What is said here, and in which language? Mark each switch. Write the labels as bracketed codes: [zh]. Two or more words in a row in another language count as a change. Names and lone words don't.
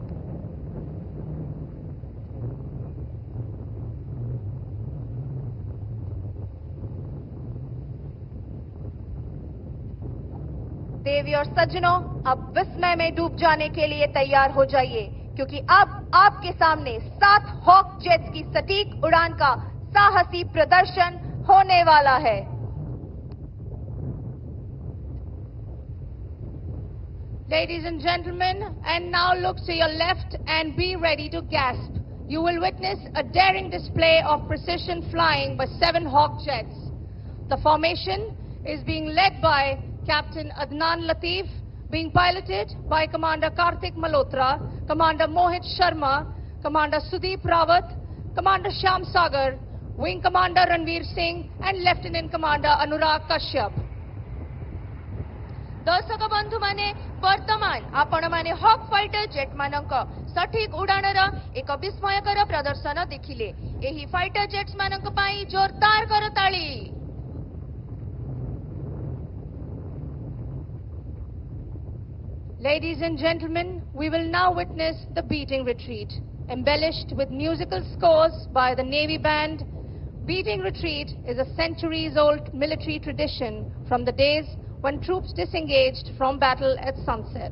[hi] देवी और सज्जनों, अब विस्मय में डूब जाने के लिए तैयार हो जाइए, क्योंकि अब आपके सामने 7 हॉक जेट्स की सटीक उड़ान का साहसी प्रदर्शन होने वाला है। [en] Ladies and gentlemen, and now look to your left and be ready to gasp. You will witness a daring display of precision flying by 7 Hawk jets. The formation is being led by Captain Adnan Latif, being piloted by Commander Karthik Malhotra, Commander Mohit Sharma, Commander Sudeep Rawat, Commander Shyam Sagar, Wing Commander Ranveer Singh, and Lieutenant Commander Anurag Kashyap. [or] ଦର୍ଶକ ବନ୍ଧୁ ମାନେ ବର୍ତ୍ତମାନ ଆପଣ ମାନେ [en] Hawk fighter jet [or] ମାନଙ୍କ ସଠିକ ଉଡ଼ାଣର ଏକ ବିସ୍ମୟକର ପ୍ରଦର୍ଶନ ଦେଖିଲେ। ଏହି [en] fighter jets [or] ମାନଙ୍କ ପାଇଁ ଜୋରଦାର କରତାଳି। [en] Ladies and gentlemen, we will now witness the beating retreat, embellished with musical scores by the Navy Band. Beating retreat is a centuries-old military tradition from the days when troops disengaged from battle at sunset.